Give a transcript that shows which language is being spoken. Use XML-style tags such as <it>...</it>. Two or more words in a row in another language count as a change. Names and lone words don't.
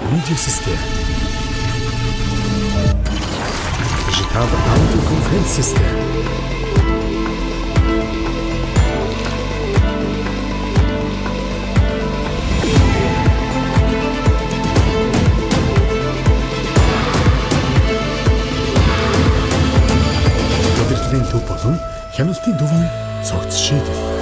<mn>Автоматик систем.</mn> <en>Digital audio conference system.</en> <mn>Удирдлагын төв болон хяналтын төвийн цогц шийдэл.</mn>